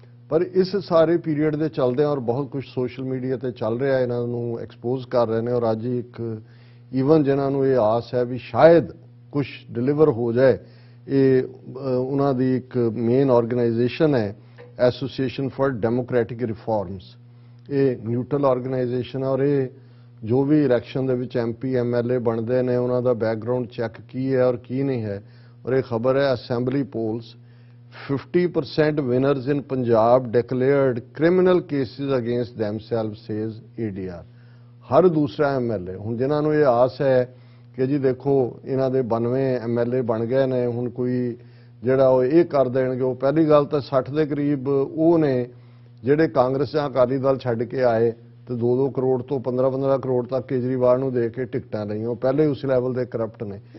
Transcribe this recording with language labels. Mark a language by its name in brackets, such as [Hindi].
[Punjabi] ਪਰ ਇਸ ਸਾਰੇ ਪੀਰੀਅਡ ਦੇ ਚੱਲਦੇ ਔਰ ਬਹੁਤ ਕੁਝ ਸੋਸ਼ਲ ਮੀਡੀਆ ਤੇ ਚੱਲ ਰਿਹਾ, ਇਹਨਾਂ ਨੂੰ ਐਕਸਪੋਜ਼ ਕਰ ਰਹੇ ਨੇ ਔਰ ਅੱਜ ਇੱਕ ਈਵਨ ਜਿਨ੍ਹਾਂ ਨੂੰ ਇਹ ਆਸ ਹੈ ਵੀ ਸ਼ਾਇਦ ਕੁਝ ਡਿਲੀਵਰ ਹੋ ਜਾਏ, ਇਹ ਉਹਨਾਂ ਦੀ ਇੱਕ ਮੇਨ ਆਰਗੇਨਾਈਜੇਸ਼ਨ ਹੈ ਐਸੋਸੀਏਸ਼ਨ ਫਾਰ ਡੈਮੋਕ੍ਰੈਟਿਕ ਰਿਫਾਰਮਸ। ਇਹ ਨਿਊਟਰਲ ਆਰਗੇਨਾਈਜੇਸ਼ਨ ਹੈ ਔਰ ਇਹ ਜੋ ਵੀ ਇਲੈਕਸ਼ਨ ਦੇ ਵਿੱਚ MP MLA ਬਣਦੇ ਨੇ ਉਹਨਾਂ ਦਾ ਬੈਕਗ੍ਰਾਉਂਡ ਚੈੱਕ ਕੀ ਹੈ ਔਰ ਕੀ ਨਹੀਂ ਹੈ। ਔਰ ਇਹ ਖਬਰ ਹੈ [English] Assembly polls 50% winners in Punjab declared criminal cases against themselves, says ADR। [Punjabi] ਹਰ ਦੂਸਰਾ MLA ਹੁਣ ਜਿਨ੍ਹਾਂ ਨੂੰ ਇਹ ਆਸ ਹੈ ਕਿ ਜੀ ਦੇਖੋ ਇਹਨਾਂ ਦੇ 92 MLA ਬਣ ਗਏ ਨੇ, ਹੁਣ ਕੋਈ ਜਿਹੜਾ ਉਹ ਇਹ ਕਰ ਦੇਣਗੇ। ਉਹ ਪਹਿਲੀ ਗੱਲ ਤਾਂ 60 ਦੇ ਕਰੀਬ ਉਹ ਨੇ ਜਿਹੜੇ ਕਾਂਗਰਸ ਜਾਂ ਅਕਾਲੀ ਦਲ ਛੱਡ ਕੇ ਆਏ ਤੇ 2-2 ਕਰੋੜ ਤੋਂ 15-15 ਕਰੋੜ ਤੱਕ ਕੇਜਰੀਵਾਲ ਨੂੰ ਦੇ ਕੇ ਟਿਕਟਾਂ ਲਈਆਂ, ਉਹ ਪਹਿਲੇ ਉਸ ਲੈਵਲ ਦੇ ਕਰਪਟ ਨੇ।